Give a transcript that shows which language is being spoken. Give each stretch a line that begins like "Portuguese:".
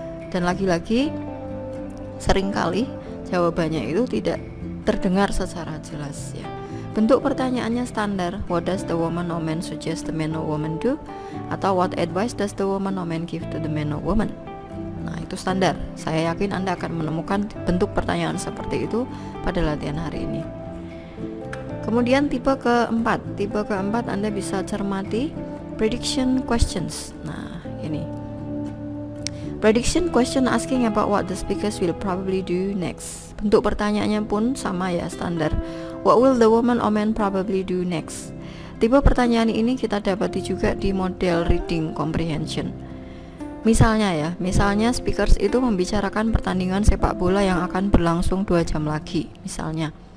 Indonesian: Dan lagi-lagi seringkali jawabannya itu tidak terdengar secara jelas ya. Bentuk pertanyaannya standar,
English: what does the woman or man suggest the man or woman do?
Indonesian: Atau
English: what advice does the woman or man give to the man or woman?
Indonesian: Nah, itu standar. Saya yakin Anda akan menemukan bentuk pertanyaan seperti itu pada latihan hari ini. Kemudian tipe keempat Anda bisa cermati prediction questions. Nah, ini
English: prediction question asking about what the speakers will probably do next.
Indonesian: Bentuk pertanyaannya pun sama ya, standar.
English: What will the woman or man probably do next?
Indonesian: Tipe pertanyaan ini kita dapati juga di model reading comprehension. Misalnya speakers itu membicarakan pertandingan sepak bola yang akan berlangsung 2 jam lagi misalnya.